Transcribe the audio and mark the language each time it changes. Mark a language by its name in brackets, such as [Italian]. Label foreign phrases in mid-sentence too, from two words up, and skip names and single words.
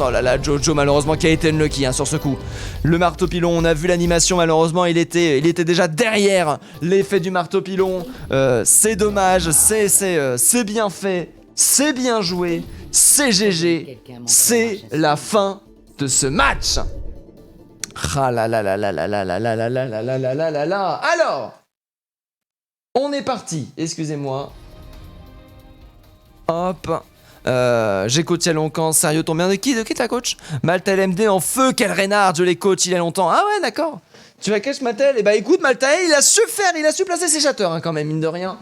[French] Oh là là, Jojo malheureusement qui a été unlucky sur ce coup. Le marteau pilon, on a vu l'animation, malheureusement il était déjà derrière l'effet du marteau pilon. C'est dommage, c'est bien fait, c'est bien joué, c'est GG, c'est la fin de ce match. Ah là là là là là là là là là là là là là là là. Alors, on est parti, excusez-moi. Hop. J'ai coaché longtemps, sérieux, ton bien de qui ta coach? Maltael MD en feu, quel Reinhardt, je l'ai coach il y a longtemps. Ah ouais, d'accord. Tu vas catch Maltael? Eh bah écoute, Maltael, il a su placer ses chatteurs quand même, mine de rien.